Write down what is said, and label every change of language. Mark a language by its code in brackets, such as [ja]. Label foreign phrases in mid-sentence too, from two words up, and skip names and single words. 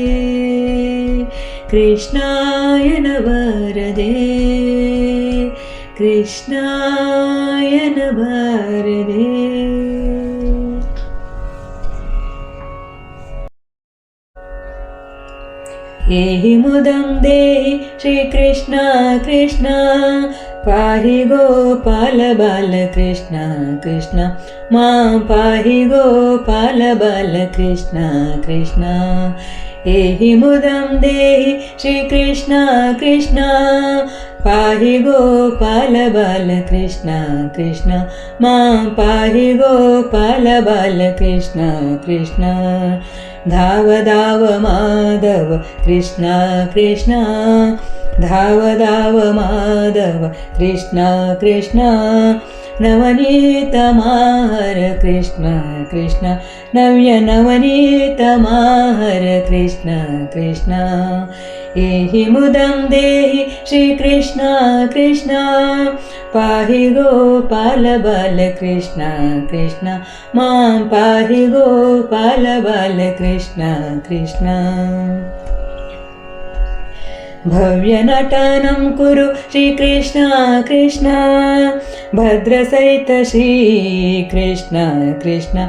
[kn] ಕೃಷ್ಣಾಯನ ಬಾರದೆ. ಕೃಷ್ಣಾಯನ ಬಾರದೆ. [sa] ಏಹಿ ಮುದಂ ದೇಹಿ ಶ್ರೀ ಕೃಷ್ಣ ಕೃಷ್ಣ ಪಾಹಿ ಗೋಪಾಲ ಬಾಲ ಕೃಷ್ಣ ಕೃಷ್ಣ ಮಾಂ ಪಾಹಿ ಗೋಪಾಲ ಬಾಲ ಕೃಷ್ಣ ಕೃಷ್ಣ. ಏಹಿ ಮುದಂ ದೇಹಿ ಶ್ರೀ ಕೃಷ್ಣ ಕೃಷ್ಣ ಪಾಹಿ ಗೋಪಾಲ ಬಾಲ ಕೃಷ್ಣ ಕೃಷ್ಣ ಮಾಂ ಪಾಹಿ ಗೋಪಾಲ ಬಾಲ ಕೃಷ್ಣ ಕೃಷ್ಣ. ಧಾವ ಧಾವ ಮಾಧವ ಕೃಷ್ಣ ಕೃಷ್ಣ ಧಾವ ಧಾವ ಮಾಧವ ಕೃಷ್ಣ ಕೃಷ್ಣ. ನವನೀತ ಮಾಹರ ಕೃಷ್ಣ ಕೃಷ್ಣ ನವ್ಯ ನವನೀತ ಮಾಹರ ಕೃಷ್ಣ ಕೃಷ್ಣ. ಏಹಿ ಮುದಂ ದೇಹಿ ಶ್ರೀ ಕೃಷ್ಣ ಕೃಷ್ಣ ಪಾಹಿ ಗೋಪಾಲ ಬಾಲ ಕೃಷ್ಣ ಕೃಷ್ಣ ಮಾಂ ಪಾಹಿ ಗೋಪಾಲ ಬಾಲ ಕೃಷ್ಣ ಕೃಷ್ಣ. भव्यनटनं कुरु श्रीकृष्ण कृष्ण भद्रसहित श्रीकृष्ण कृष्ण